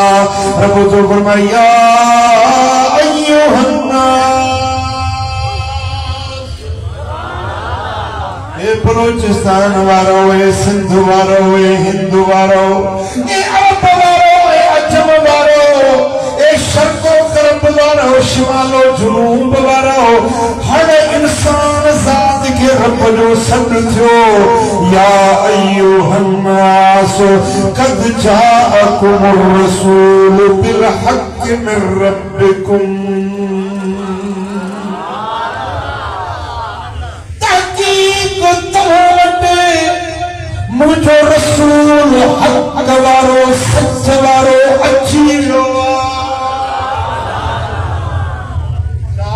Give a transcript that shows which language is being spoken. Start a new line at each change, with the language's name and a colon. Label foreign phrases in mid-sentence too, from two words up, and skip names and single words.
Sindhi: रब तो फरमाया
Arabic: أيها الناس,
Sindhi: ए बलोचिस्तान वारो, ए सिंध वारो, ए हिंदू वारो, ए अरब वारो, ए अजम वारो, ए शर्को गरब वारो, शिमालो जुनूब वारो, हर इंसान जात के रब जो सद थियो।
Arabic: يا أيها الناس قد جاءكم الرسول بالحق من ربكم,
Sindhi: तहक़ीक़ तव्हां वटि मुंहिंजो रसूल हक़ वारो सच वारो अची वियो आहे।